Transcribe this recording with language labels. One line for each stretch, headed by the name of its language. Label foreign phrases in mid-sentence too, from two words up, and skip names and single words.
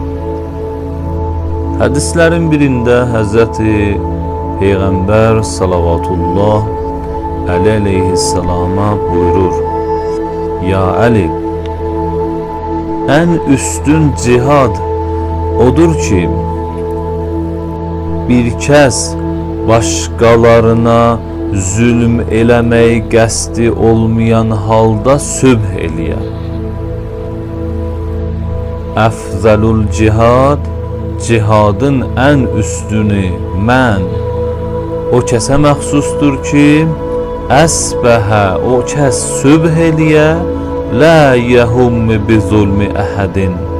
Turkish: Hadislerin birinde Hazreti Peygamber salavatullah aleyhisselama buyurur: Ya Ali, en üstün cihad odur ki bir kez başkalarına
Azerbaijani: zulm eləməyi qəsdi olmayan halda sübh eləyə.
Arabic: أفضل الجهاد,
Azerbaijani: cihadın ən üstünü mən o kəsə məxsusdur ki, əsbəhə o kəs sübh eləyə,
Arabic: لا يهم بظلم أحد.